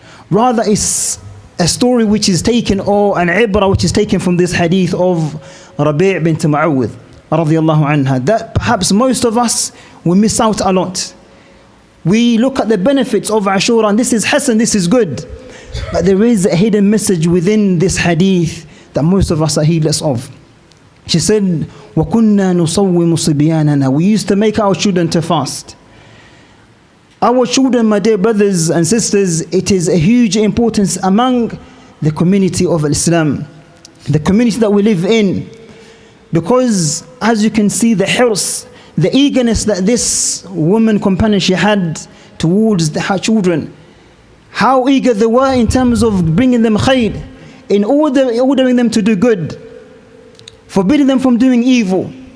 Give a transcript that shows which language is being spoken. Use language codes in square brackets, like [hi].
[en] Rather, it's a story which is taken, or an ibrah which is taken from this hadith of Rabi' bint Mu'awwidh radiyallahu anha, that perhaps most of us will miss out a lot. We look at the benefits of Ashura and this is hasan, this is good, but there is a hidden message within this hadith that most of us are heedless of. She said, [ar] وَكُنَّا نُصَوِّمُ صِبْيَانَنَا. [en] We used to make our children to fast. Our children, my dear brothers and sisters, it is a huge importance among the community of Islam, the community that we live in. Because as you can see, the hirs, the eagerness that this woman companion she had towards her children, how eager they were in terms of bringing them khair, in ordering them to do good, forbidding them from doing evil.